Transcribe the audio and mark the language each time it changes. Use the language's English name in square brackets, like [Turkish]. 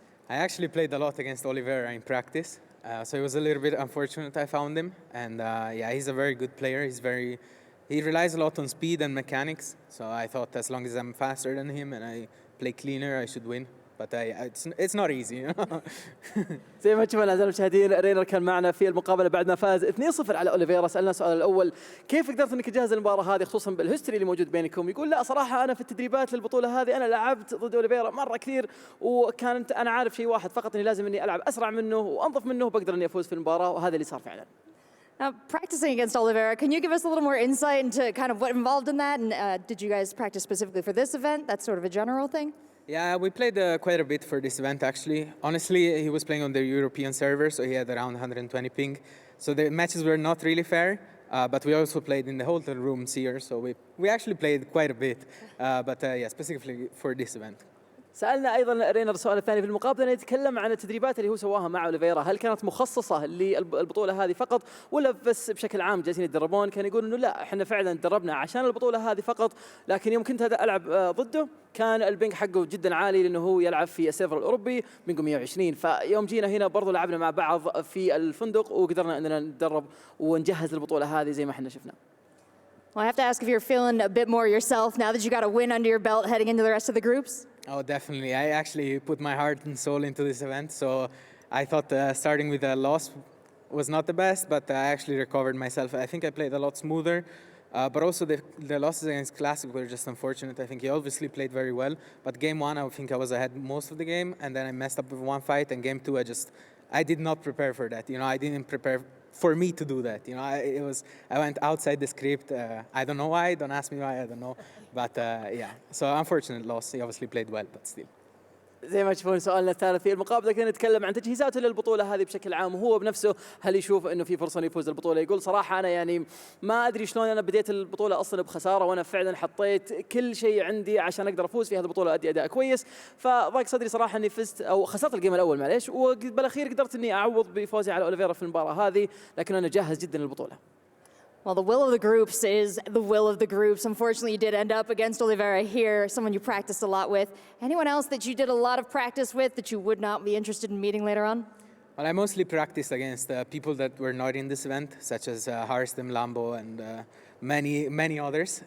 [English] I actually played a lot against Oliveira in practice, so it was a little bit unfortunate I found him. And yeah, he's a very good player. He relies a lot on speed and mechanics, so I thought as long as I'm faster than him and I play cleaner, I should win. But it's not easy, you know. [Arabic] زي ما تشوفون اعزائي المشاهدين، رينر كان معنا في المقابله بعد ما فاز 2-0 على اوليفيرا. سالنا السؤال الاول، كيف قدرت انك تجهز المباراه هذه خصوصا بالهيستوري اللي موجود بينكم؟ يقول لا صراحه انا في التدريبات للبطوله هذه انا لعبت ضد اوليفيرا مره كثير، وكانت انا عارف شيء واحد فقط، اني لازم اني العب اسرع منه وانظف منه وبقدر اني افوز في المباراه، وهذا اللي صار فعلا. [English] Now, practicing against Oliveira, can you give us a little more insight into kind of what involved in that? And did you guys practice specifically for this event? That's sort of a general thing? Yeah, we played quite a bit for this event, actually. Honestly, he was playing on the European server, so he had around 120 ping. So the matches were not really fair, but we also played in the hotel rooms here, so we actually played quite a bit. But yeah, specifically for this event. [Arabic] سألنا أيضا رينر السؤال الثاني في المقابلة، يتكلم عن التدريبات اللي هو سواها مع أوليفيرا، هل كانت مخصصة للبطولة هذه فقط ولا بس بشكل عام جالسين يتدربون؟ كان يقول إنه لا إحنا فعلا تدربنا عشان البطولة هذه فقط، لكن يوم كنت ألعب ضده كان البنج حقه جدا عالي لأنه هو يلعب في السيرفر الأوروبي بنجه 120، فيوم جينا هنا برضو لعبنا مع بعض في الفندق وقدرنا إننا نتدرب ونجهز البطولة هذه زي ما إحنا شفنا. [English] Well, I have to ask if you're feeling a bit more yourself now that you got a win under your belt heading into the rest of the groups? Oh, definitely. I actually put my heart and soul into this event, so I thought starting with a loss was not the best, but I actually recovered myself. I think I played a lot smoother, but also the losses against Classic were just unfortunate. I think he obviously played very well, but game one, I think I was ahead most of the game, and then I messed up with one fight, and game two, I did not prepare for that. You know, I didn't prepare for me to do that. You know, I went outside the script. I don't know why. Don't ask me why. I don't know. But yeah, so unfortunate loss. He obviously played well, but still. [Arabic] زي ما تشوفون سؤالنا الثالث في المقابله كنا نتكلم عن تجهيزاته للبطوله هذه بشكل عام، وهو بنفسه هل يشوف انه في فرصه انه يفوز البطوله؟ يقول صراحه انا يعني ما ادري شلون انا بديت البطوله اصلا بخساره، وانا فعلا حطيت كل شيء عندي عشان اقدر افوز في هذه البطوله، ادي اداء كويس، فضاق صدري صراحه اني فزت او خسرت الجيم الاول معليش، وبالاخير قدرت اني اعوض بفوزي على اوليفيرا في المباراه هذه، لكن انا جاهز جدا للبطوله. [English] Well, the will of the groups is the will of the groups. Unfortunately, you did end up against Oliveira here, someone you practiced a lot with. Anyone else that you did a lot of practice with that you would not be interested in meeting later on? Well, I mostly practiced against people that were not in this event, such as Harstem, Lambo, and many others.